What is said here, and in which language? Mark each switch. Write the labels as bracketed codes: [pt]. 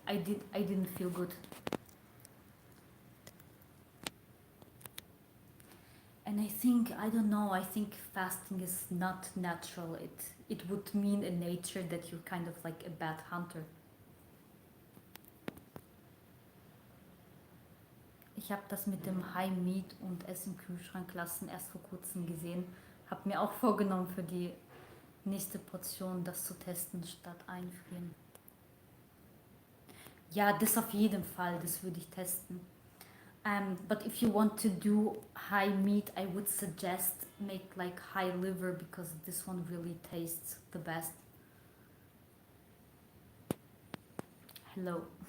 [en] I didn't feel good. And I think, I don't know, I think fasting is not natural. It would mean in nature that you're kind of like a bad hunter. [de] Ich habe das mit dem High Meat und es im Kühlschrank lassen erst vor kurzem gesehen. Hab mir auch vorgenommen für die nächste Portion das zu testen statt einfrieren. Ja, das auf jeden Fall, das würde ich testen. [en] But if you want to do high meat, I would suggest make like high liver because this one really tastes the best. Hello.